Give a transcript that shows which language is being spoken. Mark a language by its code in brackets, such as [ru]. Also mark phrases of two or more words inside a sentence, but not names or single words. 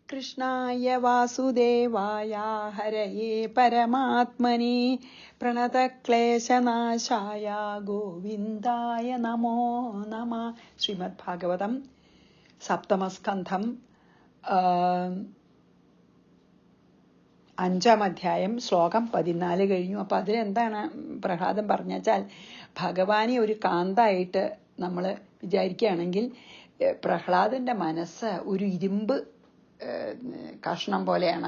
[sa] कृष्णाय वासुदेवाय हरये परमात्मने प्रणतक्लेशनाशाय गोविन्दाय नमो नमः. [ml] ശ്രീമദ്ഭാഗവതം സപ്തമസ്കന്ധം 5-ാം അധ്യായം ശ്ലോകം 14 കഴിഞ്ഞു. അപ്പൊ അതിലെന്താണ് പ്രഹ്ലാദൻ പറഞ്ഞാൽ, ഭഗവാനെ ഒരു കാന്തായിട്ട് നമ്മൾ വിചാരിക്കുകയാണെങ്കിൽ പ്രഹ്ലാദന്റെ മനസ്സ് ഒരു ഇരുമ്പ് കഷ്ണം പോലെയാണ്.